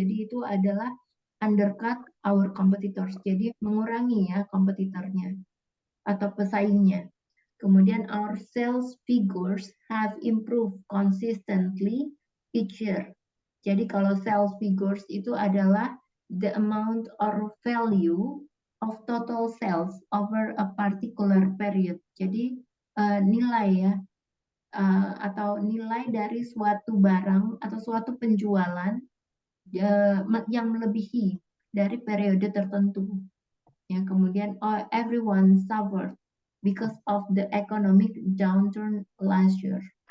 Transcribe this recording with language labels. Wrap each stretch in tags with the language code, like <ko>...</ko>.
<id>Jadi itu adalah</id> <en>undercut our competitors.</en> <id>Jadi mengurangi ya kompetitornya atau pesaingnya. Kemudian</id> <en>our sales figures have improved consistently each year.</en> <id>Jadi kalau</id> <en>sales figures</en> <id>itu adalah</id> <en>the amount or value of total sales over a particular period.</en> <id>Jadi nilai ya atau nilai dari suatu barang atau suatu penjualan yang melebihi dari periode tertentu. Ya, kemudian</id> <en>everyone suffered because of the economic downturn last year.</en>